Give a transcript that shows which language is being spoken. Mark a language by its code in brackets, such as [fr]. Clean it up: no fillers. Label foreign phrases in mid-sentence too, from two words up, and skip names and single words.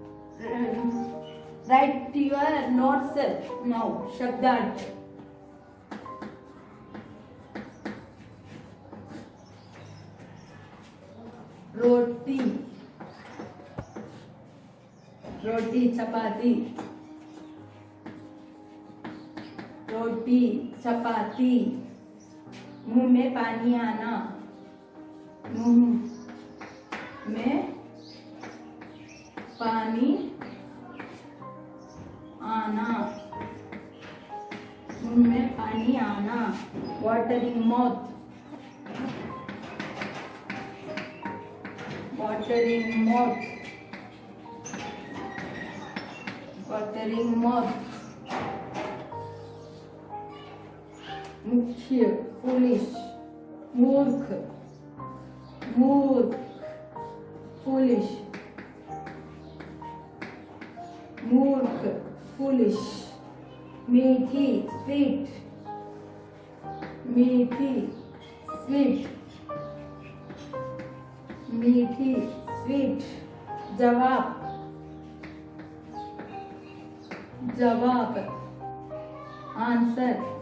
[en] write your notes now. శబ్దార్థ. [hi] रोटी चपाती. रोटी चपाती. मुंह में पानी आना. मुंह में पानी आना. मुंह में पानी आना. [en] watering mouth. watering mouth. [hi] मुख्य, foolish, मूर्ख, [en] foolish, मीठी, sweet, [hi] जवाब, आंसर,